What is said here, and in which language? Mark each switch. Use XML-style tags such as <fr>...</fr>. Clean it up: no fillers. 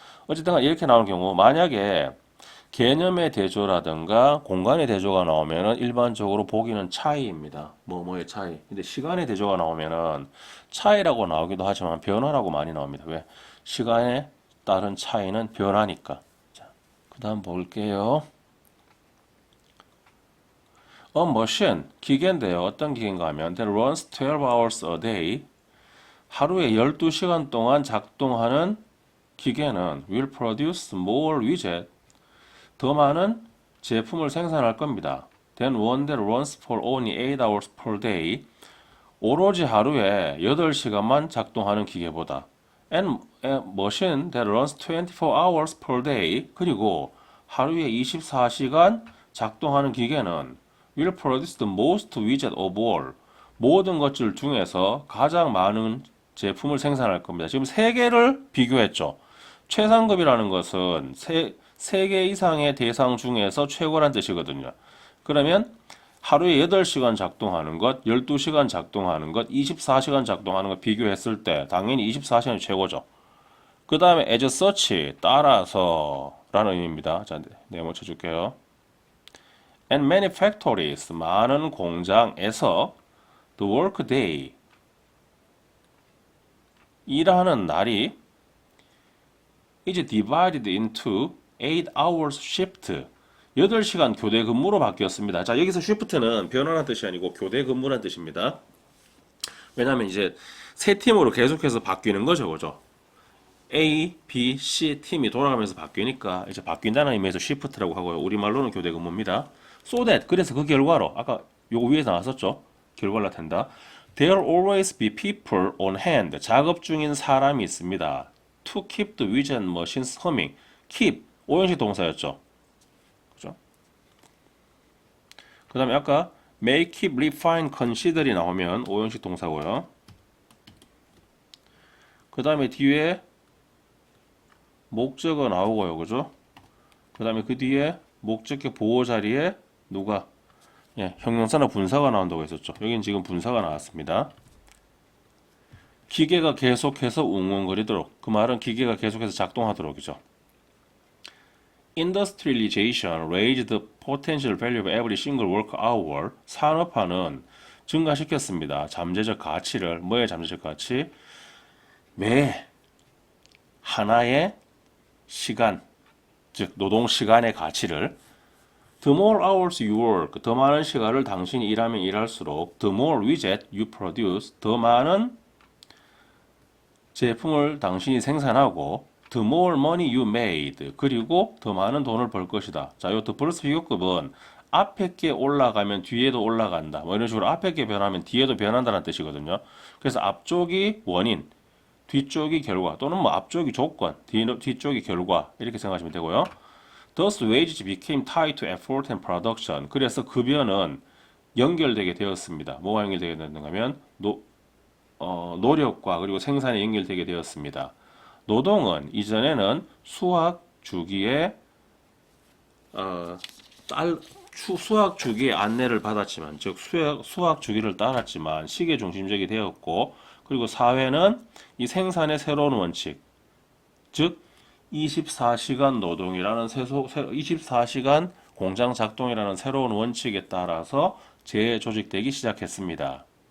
<ko>어쨌든 이렇게 나오는 경우 만약에 개념의 대조라든가 공간의 대조가 나오면은 일반적으로 보기는 차이입니다. 뭐뭐의 차이. 근데 시간의 대조가 나오면은 차이라고 나오기도 하지만 변화라고 많이 나옵니다. 왜? 시간에 따른 차이는 변화니까. 자, 그다음 볼게요.</ko> <en>A machine,</en> <ko>기계인데요. 어떤 기계인가 하면</ko> <en>that runs 12 hours a day.</en> <ko>하루에 12시간 동안 작동하는 기계는</ko> <en>will produce more widget.</en> <ko>더 많은 제품을 생산할 겁니다.</ko> <en>Then one that runs for only 8 hours per day.</en> <ko>오로지 하루에 8시간만 작동하는 기계보다.</ko> <en>And a machine that runs 24 hours per day.</en> <ko>그리고 하루에 24시간 작동하는 기계는</ko> <en>will produce the most widget of all.</en> <ko>모든 것들 중에서 가장 많은 제품을 생산할 겁니다. 지금 세 개를 비교했죠. 최상급이라는 것은 세 개 이상의 대상 중에서 최고란 뜻이거든요. 그러면 하루에 8시간 작동하는 것, 12시간 작동하는 것, 24시간 작동하는 것 비교했을 때 당연히 24시간이 최고죠. 그 다음에</ko> <en>as such,</en> <ko>따라서 라는 의미입니다. 자, 네모 쳐줄게요.</ko> <en>And many factories,</en> <ko>많은 공장에서</ko> <en>the work day,</en> <ko>일하는 날이</ko> <en>is divided into 8 hours shift.</en> <ko>8시간 교대 근무로 바뀌었습니다. 자, 여기서 shift는 변화라는 뜻이 아니고 교대 근무라는 뜻입니다. 왜냐하면 이제 세 팀으로 계속해서 바뀌는 거죠, 그죠? A, B, C 팀이 돌아가면서 바뀌니까 이제 바뀐다는 의미에서 shift라고 하고요. 우리말로는 교대 근무입니다.</ko> <en>So that,</en> <ko>그래서 그 결과로 아까 요거 위에서 나왔었죠? 결과를 나타낸다.</ko> <en>There always be people on hand.</en> <ko>작업 중인 사람이 있습니다.</ko> <en>To keep the wheels and machines humming.</en> <ko>keep, 오형식 동사였죠. 그죠? 그 다음에 아까 make, keep, refine, consider이 나오면 오형식 동사고요. 그 다음에 뒤에 목적어 나오고요. 그죠? 그 다음에 그 뒤에 목적격 보호 자리에 누가? 예, 형용사나 분사가 나온다고 했었죠. 여기는 지금 분사가 나왔습니다. 기계가 계속해서 웅웅거리도록, 그 말은 기계가 계속해서 작동하도록이죠.</ko> <en>Industrialization raised the potential value of every single work hour.</en> <ko>산업화는 증가시켰습니다. 잠재적 가치를, 뭐의 잠재적 가치? 매 하나의 시간, 즉 노동 시간의 가치를</ko> <en>The more hours you work,</en> <ko>더 많은 시간을 당신이 일하면 일할수록</ko> <en>The more widget you produce,</en> <ko>더 많은 제품을 당신이 생산하고</ko> <en>The more money you made,</en> <ko>그리고 더 많은 돈을 벌 것이다. 자, 요 The 플러스 비교급은 앞에 게 올라가면 뒤에도 올라간다. 뭐 이런 식으로 앞에 게 변하면 뒤에도 변한다는 뜻이거든요. 그래서 앞쪽이 원인, 뒤쪽이 결과, 또는 뭐 앞쪽이 조건, 뒤쪽이 결과, 이렇게 생각하시면 되고요.</ko> <en>Thus wages became tied to effort and production.</en> <ko>그래서 급여는 연결되게 되었습니다. 뭐가 연결되게 되었는가 하면 노력과 그리고 생산에 연결되게 되었습니다. 노동은 이전에는 수학 주기의 수학 주기의 안내를 받았지만, 즉 수학 주기를 따랐지만 시계 중심적이 되었고, 그리고 사회는 이 생산의 새로운 원칙, 즉 24시간 노동이라는 24시간 공장 작동이라는 새로운 원칙에 따라서 재조직되기 시작했습니다.</ko>